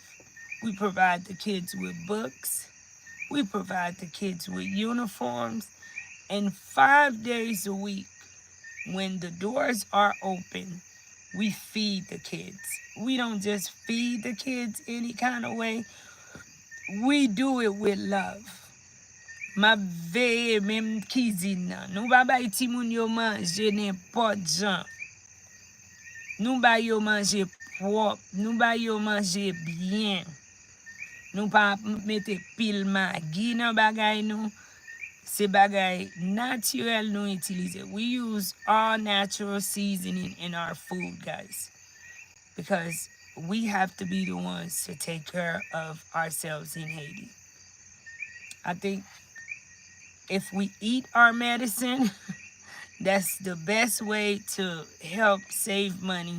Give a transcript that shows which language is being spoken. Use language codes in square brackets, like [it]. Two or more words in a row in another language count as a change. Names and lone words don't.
[en] We provide the kids with books. We provide the kids with uniforms. And 5 days a week, when the doors are open, we feed the kids. We don't just feed the kids any kind of way. We do it with love. [ht] Ma veye menm kizin nan. Nou ba bay ti moun yo manje n'importe jan. Nou ba yo manje propre. Nou ba yo manje bien. Nou pa mette pil magi nan bagay nou. Se bagay naturel nou utilize. [en] We use all natural seasoning in our food, guys. Because we have to be the ones to take care of ourselves in Haiti. I think if we eat our medicine, that's the best way to help save money.